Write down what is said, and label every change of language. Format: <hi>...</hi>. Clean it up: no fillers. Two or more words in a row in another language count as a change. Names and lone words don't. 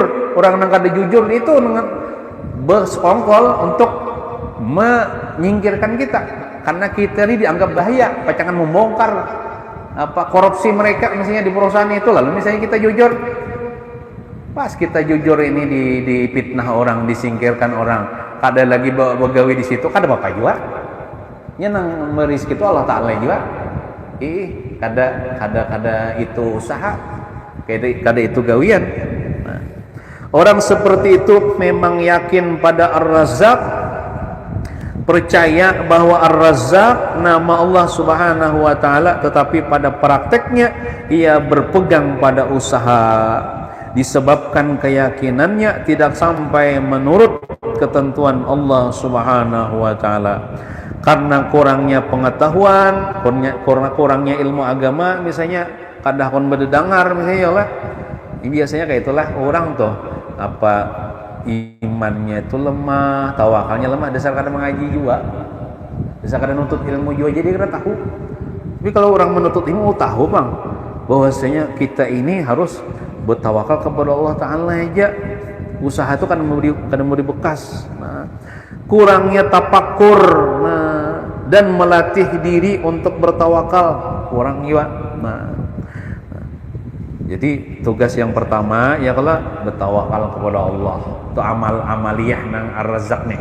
<id>Orang yang kada jujur itu bersekongkol untuk menyingkirkan kita karena kita ini dianggap bahaya, pacangan membongkar korupsi mereka misalnya di perusahaan itu, lalu misalnya kita jujur. Pas kita jujur ini dipitnah orang, disingkirkan orang, kada lagi begawi di situ, kada apa juga.</id> <bjn>Nya nang merizki itu Allah Ta'ala juga. Kada itu usaha, kada itu gawian.</bjn> <id>Nah, orang seperti itu memang yakin pada Ar-Razzaq, percaya bahwa Ar-Razzaq nama</id> <ar>Allah Subhanahu wa taala,</ar> <id>tetapi pada prakteknya ia berpegang pada usaha, disebabkan keyakinannya tidak sampai menurut ketentuan</id> <ar>Allah Subhanahu wa taala.</ar> <id>Karena kurangnya pengetahuan, kurangnya ilmu agama, misalnya kadah kon bededangar misalnya lah. Ini biasanya kayak itulah orang tuh apa imannya itu lemah, tawakalnya lemah, dasar kada mengaji juga, dasar kada nuntut ilmu juga, jadi kada tahu. Tapi kalau orang menuntut ilmu tahu bang, bahwasanya kita ini harus bertawakal kepada Allah Ta'ala aja. Usaha itu kan memberi bekas. Nah, kurangnya tapakur, nah, dan melatih diri untuk bertawakal kurang juga. Nah, jadi tugas yang pertama ya kalau bertawakal kepada Allah, itu amaliyah nang Ar-Razzaq nih.</id>